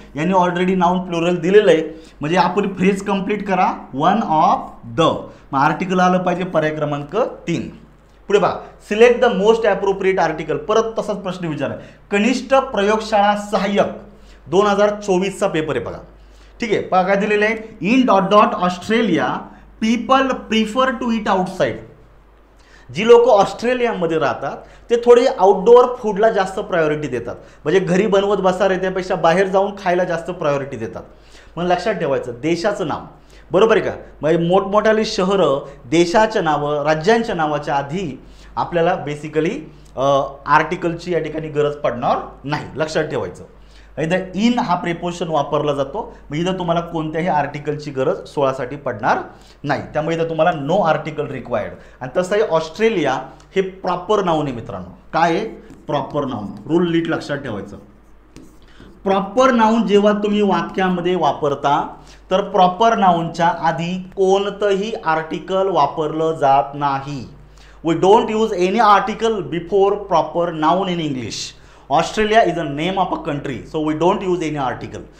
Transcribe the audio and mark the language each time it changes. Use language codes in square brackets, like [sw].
[mr] यांनी already noun plural दिलेलं आहे, म्हणजे आपण फ्रेज कंप्लीट करा, वन ऑफ द. मग आर्टिकल आलं पाहिजे पर्याय क्रमांक 3. पुढे बघा. [en] Select the most appropriate article. [mr] परत तसाच प्रश्न विचारा. कनिष्ठ प्रयोगशाळा सहाय्यक 2024चा पेपर आहे बघा. ठीक आहे, बघा काय दिलेलं आहे. [en] In dot dot Australia people prefer to eat outside. [mr] जी लोक ऑस्ट्रेलियामध्ये राहतात ते थोडे आउटडोअर फूडला जास्त प्रायोरिटी देतात, म्हणजे घरी बनवत बसा रे त्यापेक्षा बाहेर जाऊन खायला जास्त प्रायोरिटी देतात. मग लक्षात ठेवायचं देशाचं नाव, बरोबर आहे का? म्हणजे मोठमोठाली शहरं, देशाच्या नावं, राज्यांच्या नावाच्या आधी आपल्याला बेसिकली आर्टिकलची या ठिकाणी गरज पडणार नाही, लक्षात ठेवायचं. इथं इन हा प्रिपोजिशन वापरला जातो, मग इथं तुम्हाला कोणत्याही आर्टिकलची गरज 16साठी पडणार नाही. त्यामुळे इथं तुम्हाला नो आर्टिकल रिक्वायर्ड. आणि तसंही ऑस्ट्रेलिया हे प्रॉपर नाऊन आहे मित्रांनो. काय आहे? Proper noun. रूल नीट लक्षात ठेवायचं. प्रॉपर नाऊन जेव्हा तुम्ही वाक्यामध्ये वापरता तर प्रॉपर नाउनच्या आधी कोणतंही आर्टिकल वापरलं जात नाही. [en] We don't use any article before proper noun in English. Australia is a name of a country, so we don't use any article.